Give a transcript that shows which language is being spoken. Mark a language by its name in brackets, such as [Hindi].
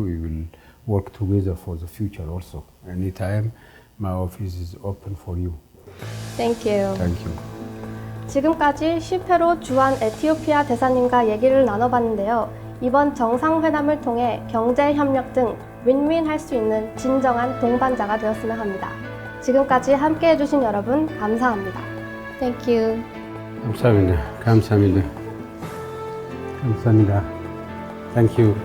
[English] We will work together for the future also. Anytime, my office is open for you. Thank you. Thank you. [Korean] 지금까지 10회로 주한 에티오피아 대사님과 얘기를 나눠봤는데요. 이번 정상회담을 통해 경제협력 등 윈윈 할 수 있는 진정한 동반자가 되었으면 합니다. 지금까지 함께 해주신 여러분 감사합니다. [English] Thank you. [Korean] 감사합니다. 감사합니다. 감사합니다. [English] Thank you.